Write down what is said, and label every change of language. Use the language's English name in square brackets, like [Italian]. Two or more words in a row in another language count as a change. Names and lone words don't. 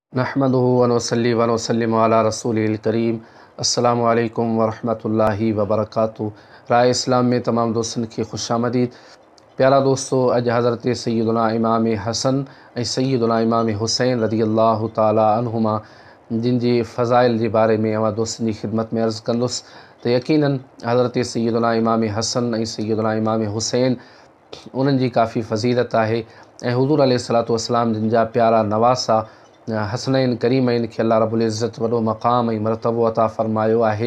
[Arabic] نحمده ونصلي ونسلم على رسوله الكريم. السلام عليكم ورحمة الله وبركاته. [Sindhi] राय इस्लाम में तमाम दोस्तन की खुशामदीद। प्यारा दोस्तों, अज हज़रत सैयदुना इमाम हसन ऐं सैयदुना इमाम हुसैन [Arabic] رضي الله تعالى عنهما [Sindhi] जिन जी फ़ज़ाइल जे बारे में अवां दोस्तन जी ख़िदमत में अर्ज़ कंदुसि त यकीनन हज़रत सैयदुना इमाम हसन ऐं सैयदुना इमाम हुसैन उन्हनि जी काफ़ी फ़ज़ीलत आहे ऐं हुज़ूर [Arabic] عليه الصلاة والسلام [Sindhi] जिन जा प्यारा नवासा हसनैन करीमैन खे अल्लाह रब्बुल इज़्ज़त वॾो मक़ाम ऐं मरतबो अता फ़रमायो आहे।